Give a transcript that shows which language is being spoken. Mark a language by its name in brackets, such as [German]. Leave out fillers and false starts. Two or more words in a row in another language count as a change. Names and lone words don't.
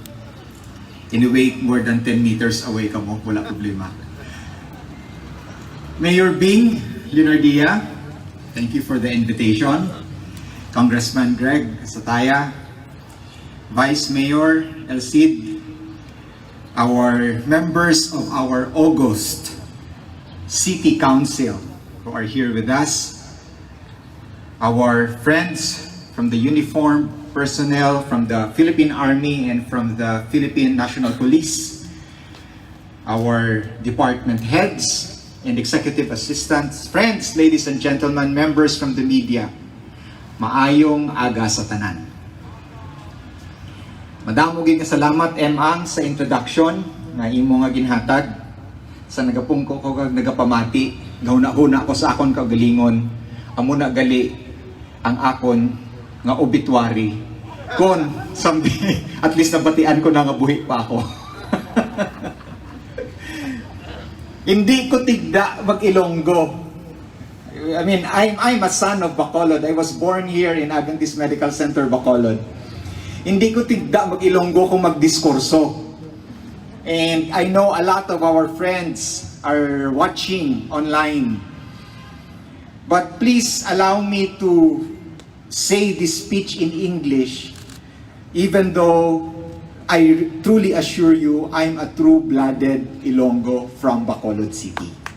[English] Anyway, more than 10 meters away [Hiligaynon] ka mo, wala problema. [English] Mayor Bing Leonardia, thank you for the invitation. Congressman Greg Sataya, Vice Mayor El Cid, our members of our August City Council who are here with us, our friends from the uniformed personnel from the Philippine Army and from the Philippine National Police, our department heads and executive assistants, friends, ladies and gentlemen, members from the media, [Hiligaynon] maayong aga sa tanan. Madamo gyud nga salamat Ang sa introduction nga imo nga ginhatag sa nagapungko ko kag nagapamati, gahuna-huna ko sa akon kagalingon, amo na gali ang akon nga obituary kon someday [English] at least [Hiligaynon] nabatian ko na nga buhi pa ako. Hindi ko tigda mag-Ilonggo. [English] I mean, I'm a son of Bacolod. I was born here in Adventist Medical Center, Bacolod. [Hiligaynon] Hindi ko tigda mag-Ilonggo kung magdiskurso. [English] And I know a lot of our friends are watching online. But please allow me to say this speech in English, even though I truly assure you I'm a true-blooded Ilonggo from Bacolod City.